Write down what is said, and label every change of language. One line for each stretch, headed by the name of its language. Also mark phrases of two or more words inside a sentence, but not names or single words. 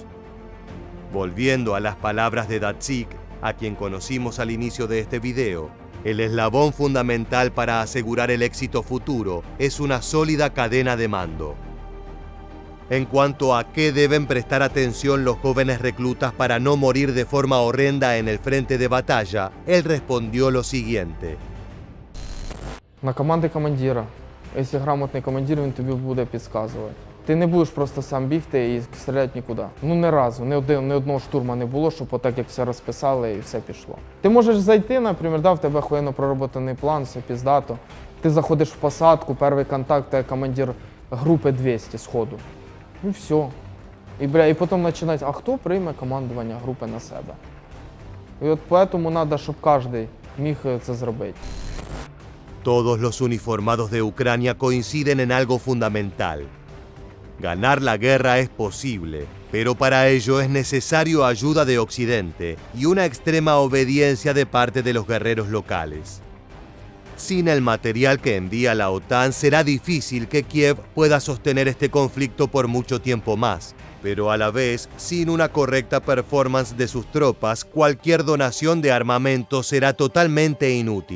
Spanish: Volviendo a las palabras de Datsyk, a quien conocimos al inicio de este video, el eslabón fundamental para asegurar el éxito futuro es una sólida cadena de mando. En cuanto a qué deben prestar atención los jóvenes reclutas para no morir de forma horrenda en el frente de batalla, él respondió lo siguiente.
Ukrainian: На команди командира. Якщо грамотний командир, він тобі буде підказувати. Ти не будеш просто сам бігти і стріляти нікуди. Ну ні разу, ні одного штурма не було, щоб отак як все розписали і все пішло. Ти можеш зайти, наприклад, в тебе охуєнно проработаний план, все піздато. Ти заходиш в посадку, перший контакт, ти командир групи 200 сходу. І все. І потім починають, а хто прийме командування групи на себе? І от тому треба, щоб кожен міг це зробити.
Spanish: Todos los uniformados de Ucrania coinciden en algo fundamental. Ganar la guerra es posible, pero para ello es necesario ayuda de Occidente y una extrema obediencia de parte de los guerreros locales. Sin el material que envía la OTAN será difícil que Kiev pueda sostener este conflicto por mucho tiempo más, pero a la vez, sin una correcta performance de sus tropas, cualquier donación de armamento será totalmente inútil.